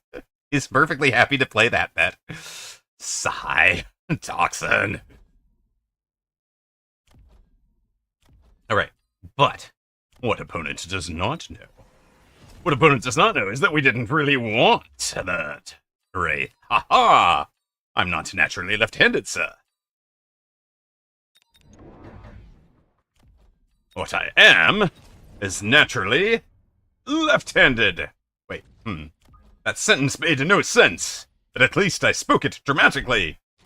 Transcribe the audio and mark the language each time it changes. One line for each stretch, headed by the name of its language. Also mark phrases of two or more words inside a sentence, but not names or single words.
English: He's perfectly happy to play that bet. Sigh. Doxson. Alright, but what opponent does not know? What opponent does not know is that we didn't really want that Wraith. Ha ha! I'm not naturally left-handed, sir. What I am is naturally left-handed. Wait, That sentence made no sense, but at least I spoke it dramatically.